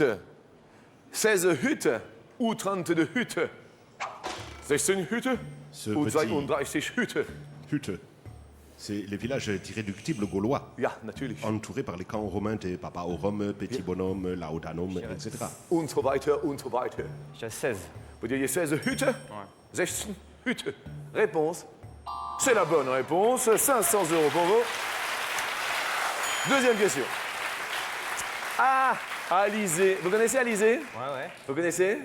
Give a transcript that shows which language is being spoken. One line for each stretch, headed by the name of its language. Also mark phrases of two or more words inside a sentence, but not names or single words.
French: 16 huttes ou 32 huttes? 16 huttes Ce ou petit 32 huttes? Hutte, c'est les villages irréductibles gaulois,
German: Ja, natürlich.
French: entourés par les camps romains de Papa au Rome, Petit Bonhomme, Laudanum, etc.
German: Und so weiter, und so weiter.
French: J'ai 16. Vous diriez 16 huttes? 16 huttes. Réponse. C'est la bonne réponse. 500 € pour vous. Deuxième question. Ah, Alizé. Vous connaissez Alizé? Ouais. Vous connaissez?